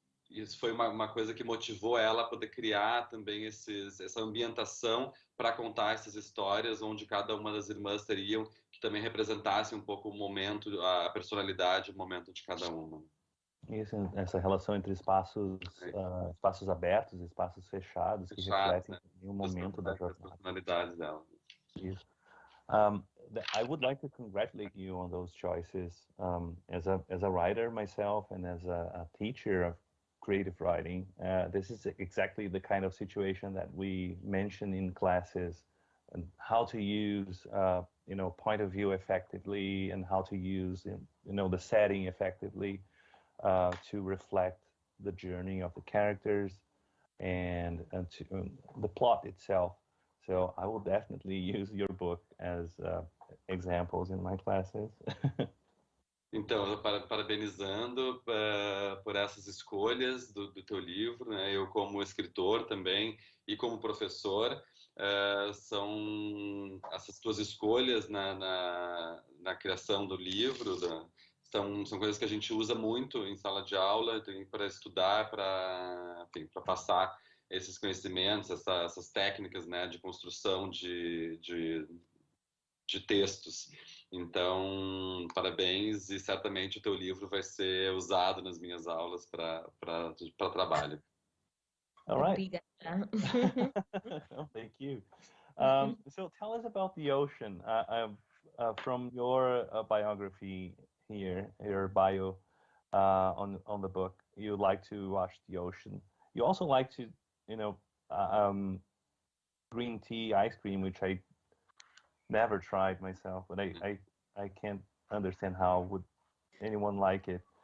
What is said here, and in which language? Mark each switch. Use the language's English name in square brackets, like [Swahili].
[Portuguese] Isso foi uma coisa que motivou ela a poder criar também essa ambientação para contar essas histórias, onde cada uma das irmãs teriam que também representasse um pouco o momento, a personalidade, o momento de cada uma. Isso, essa relação entre espaços abertos e espaços fechados que refletem, né, o momento da jornada. As personalidades dela. Isso. [English] I would like to congratulate you on those choices. As a writer myself and as a teacher of creative writing, this is exactly the kind of situation that we mention in classes, and how to use point of view effectively, and how to use the setting effectively to reflect the journey of the characters and to the plot itself. So I will definitely use your book as examples in my classes. [Portuguese] Então, parabenizando por essas escolhas do teu livro, né? Eu como escritor também e como professor, são essas tuas escolhas na criação do livro, são coisas que a gente usa muito em sala de aula para estudar, para passar esses conhecimentos, essas técnicas, né, de construção de textos. Então, parabéns, e certamente o teu livro vai ser usado nas minhas aulas para trabalho. [English] All right. Oh, thank you. So tell us about the ocean. From your biography here, your bio on the book, you like to watch the ocean. You also like to, green tea ice cream, which I never tried myself, but I can't understand how would anyone like it.